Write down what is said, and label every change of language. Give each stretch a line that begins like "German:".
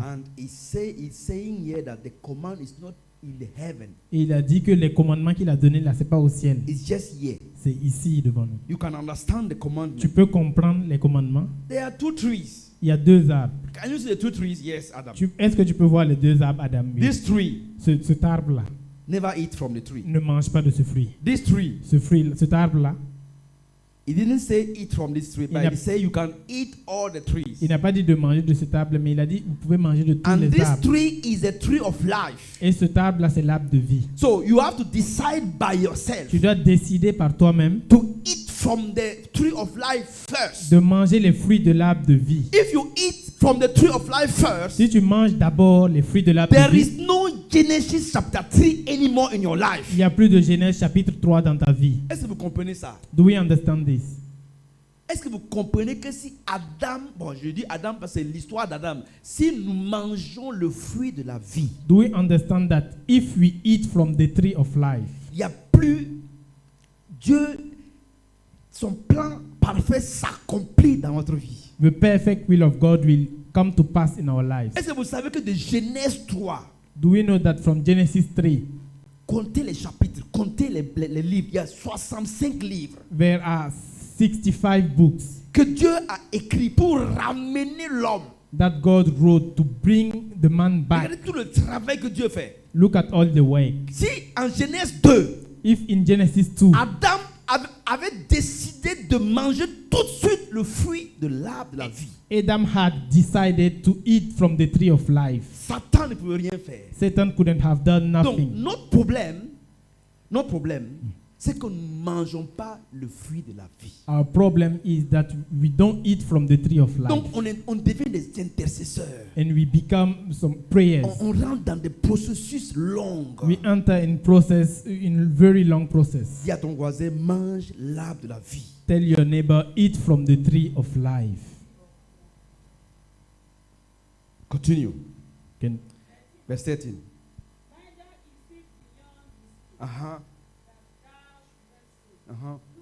English: And he's saying here that the command is not in the heaven.
French: Et il a dit que les commandements qu'il a donnés là, c'est pas au ciel.
English: It's just here.
French: C'est ici devant nous.
English: You can understand the commandment.
French: Tu peux comprendre les commandements.
English: There are two trees.
French: Il y a deux arbres.
English: Can you see the two trees? Yes, Adam.
French: Est-ce que tu peux voir les deux arbres, Adam? Oui.
English: This tree,
French: Cet arbre-là,
English: never eat from the tree.
French: ne mange pas de ce fruit.
English: This tree,
French: Cet arbre-là,
English: he didn't say eat from this tree, but he said you can eat all the trees.
French: il n'a pas dit de manger de cet arbre, mais il a dit vous pouvez manger de tous
English: And
French: les
English: this
French: arbres.
English: tree is a tree of life.
French: Et cet arbre-là, c'est l'arbre de vie.
English: So you have to decide by yourself
French: Tu dois décider par toi-même
English: to eat from the tree of life first.
French: de manger les fruits de l'arbre de vie.
English: If you eat from the tree of life first,
French: Si tu manges d'abord les fruits de l'arbre de
English: there
French: vie,
English: is no Genesis chapter 3 anymore in your life.
French: il n'y a plus de Genèse chapitre 3 dans ta vie. Est-ce que vous comprenez ça?
English: Do we understand this?
French: Est-ce que vous comprenez que si Adam, bon je dis Adam parce que c'est l'histoire d'Adam, si nous mangeons le fruit de la vie,
English: Do we understand that if we eat from the tree of life,
French: il n'y a plus, Dieu, son plan parfait s'accomplit dans votre vie.
English: the perfect will of God will come to pass in our lives?
French: Est-ce que vous savez que de Genèse 3,
English: Do we know that from Genesis 3,
French: comptez les chapitres, comptez les livres, il y a 65 livres
English: there are 65 books
French: que Dieu a écrit pour ramener l'homme.
English: that God wrote to bring the man back?
French: Regardez tout le travail que Dieu fait.
English: Look at all the work.
French: Si en Genèse 2,
English: If in Genesis 2,
French: Adam avait décidé de manger tout de suite le fruit de l'arbre de la vie.
English: Adam had decided to eat from the tree of life.
French: Satan ne pouvait rien faire.
English: Satan couldn't have done
French: Donc,
English: nothing.
French: notre problème, c'est que nous ne mangeons pas le fruit de la vie.
English: Our problem is that we don't eat from the tree of life.
French: Donc, on devient des intercesseurs.
English: And we become some prayers.
French: On rentre dans des processus longs.
English: We enter in a very long process.
French: Dis à ton voisin, mange l'arbre de la vie.
English: Tell your neighbor, eat from the tree of life. Continue. Can, Verse 13. Uh-huh. Uh-huh.